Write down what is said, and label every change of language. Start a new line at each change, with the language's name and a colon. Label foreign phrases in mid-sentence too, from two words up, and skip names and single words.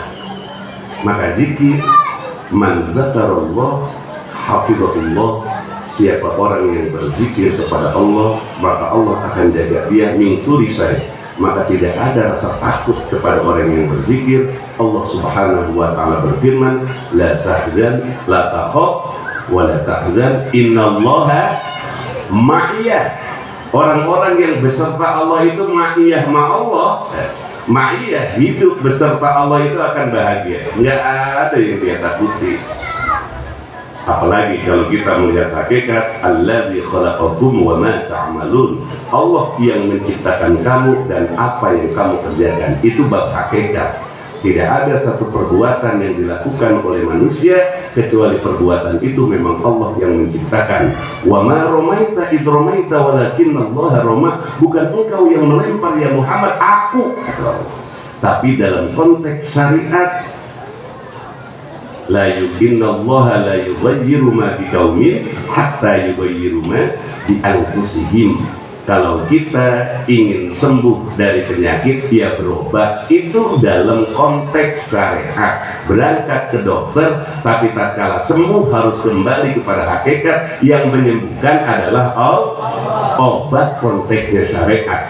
Indonesian: Maka zikir,
Arabic: من ذكر الله حفظه الله.
Indonesian: Siapa orang yang berzikir kepada Allah, maka Allah akan jaga dia
Arabic: من كل شيء'.
Indonesian: Maka tidak ada rasa takut kepada orang yang berzikir. Allah
Arabic: سبحانه وتعالى
Indonesian: berfirman,
Arabic: لا تحزن لا تخف ولا تحزن إن الله معية.
Indonesian: Orang-orang yang beserta Allah itu
Arabic: معية مع الله.
Indonesian: Ma'iyah, hidup beserta Allah itu akan bahagia. Nggak ada yang dia takuti. Apalagi kalau kita melihat hakikat
Arabic: الذي خلقكم وما تعملون.
Indonesian: Allah yang menciptakan kamu dan apa yang kamu kerjakan. Itu bab hakikat. Tidak ada satu perbuatan yang dilakukan oleh manusia kecuali perbuatan itu memang Allah yang menciptakan.
Arabic: وما رميت إذ رميت ولكن الله رمى.
Indonesian: Bukan engkau yang melempar ya Muhammad, aku. Tapi dalam konteks syariat,
Arabic: لا يكن الله لا يغير ما بقوم حتى يغير ما بأنفسهم.
Indonesian: Kalau kita ingin sembuh dari penyakit, dia berobat. Itu dalam konteks syariat. Berangkat ke dokter, tapi tatkala sembuh harus kembali kepada hakikat. Yang menyembuhkan adalah obat, konteksnya syariat.